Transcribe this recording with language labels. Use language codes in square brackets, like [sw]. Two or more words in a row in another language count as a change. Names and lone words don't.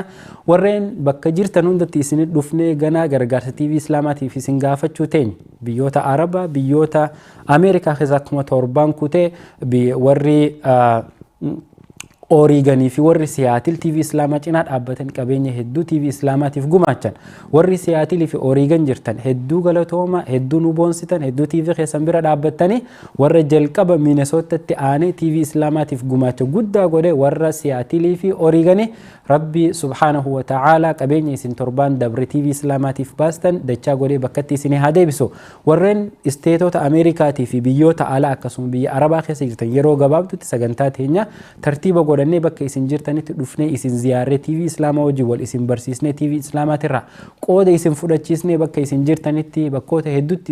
[om] Warreen bakka jirtan hundatti isin dhufnee ganaa gargaarsa TV Islaamaatiif isin gaafachuu teenya biyyoota Arabaa biyyoota Ameerikaa keessa akkuma torbaan kutee warri Oreeganii fi warri Siyaatil TV Islaamaa cinaa dhaabbatan qabeenya hedduu TV Islaamaatiif gumaachan warri Siyaatil fi Oreegan jirtan hedduu galatooma hedduu nu boonsitan hedduu TV keessan bira dhaabbatanii warra jalqaba Minnesotaatti aanee TV Islaamaatiif gumaacha guddaa godhe warra Siyaatil fi Oreeganii Rabbi subhanahu wa ta'ala qabeenya isin torbaan dabre TV Islaamaatiif baastan dachaa godhee bakkatti isin haa deebisu warreen isteetota Ameerikaatii fi biyyoota alaa akkasuma biyya Arabaa keessa jirtan yeroo gabaabduutti sagantaa teenya tartiiba godhannee bakka isin jirtanitti dhufnee isin ziyaaree TV Islaamaa wajjin wal isin barsiisnee TV Islaamaatirraa qooda isin fudhachiisnee bakka isin jirtanitti bakkoota hedduutti